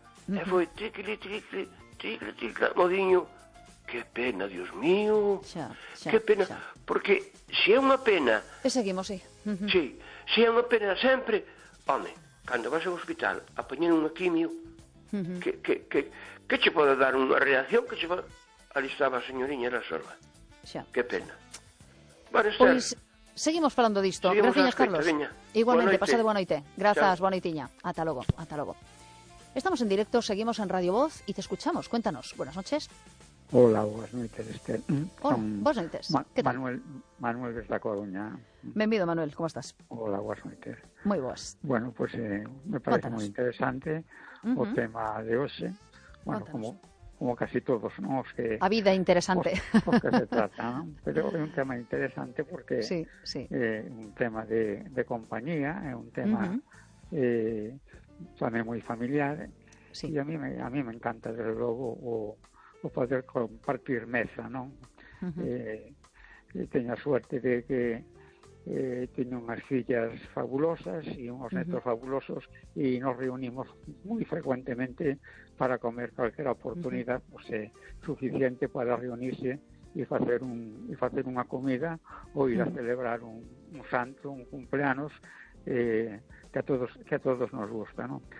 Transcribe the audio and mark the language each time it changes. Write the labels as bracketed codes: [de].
[gl] E foi tricli, tricli, tricli, tricli, modiño, que pena, Dios mío. Que pena. Xa. Porque se é unha pena. E seguimos, sí. Sí, se é unha pena sempre. Home, cando vas ao hospital a poñer unha quimio, que che pode dar unha reacción? Que che pode... Ali estaba a señoriña, era sola. Xa. Que pena. Xa. Bueno, Esther, pois seguimos falando disto. Graciñas, Carlos. Veña. Igualmente, pasa de boa noite. Grazas, boa noitiña. Ata logo, ata logo. [es] Estamos en directo, seguimos en Radio Voz e te escuchamos. Cuéntanos, buenas noches. Hola, buenas noches, Esther. Hola, buenas noches. ¿Qué tal? Manuel de La Coruña. Bienvenido, Manuel, ¿cómo estás? Hola, buenas noches. Muy buenas. Bueno, pues me parece muy interesante el tema de hoy. Bueno, como casi todos, ¿no? Es que, [gl] a vida interesante. [es] Porque se trata, ¿no? Pero es un tema interesante porque es un tema de compañía, es un tema también muy familiar. Sí. Y a mí me encanta, desde luego, o poder compartir mesa, non? [gl] Teño a suerte de que teño unhas fillas fabulosas e unhos netos fabulosos e nos reunimos moi frecuentemente para comer calquera oportunidade suficiente para reunirse e facer unha comida ou ir a celebrar un santo, un cumpleanos que a todos nos gusta, non?